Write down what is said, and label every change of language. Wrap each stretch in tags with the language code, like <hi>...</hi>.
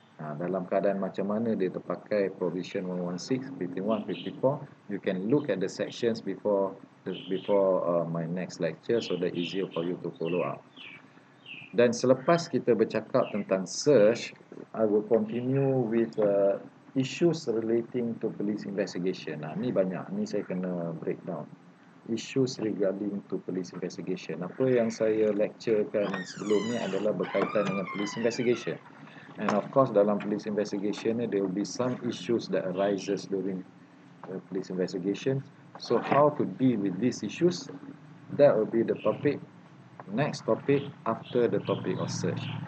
<ms>Dalam keadaan macam mana dia terpakai</ms> <en>provision 116, 51, 54, you can look at the sections before my next lecture, so that easier for you to follow up.</en> <ms>Dan selepas kita bercakap tentang search,</ms> <en>I will continue with issues relating to police investigation.</en> <ms>Ni banyak, ni saya kena breakdown.</ms> <en>Issues regarding to police investigation.</en> <ms>Apa yang saya lecturekan sebelum ni adalah berkaitan dengan police investigation.</ms> <en>And of course dalam police investigation there will be some issues that arises during police investigation. So how to deal with these issues? That will be the topic, next topic after the topic of search.</en>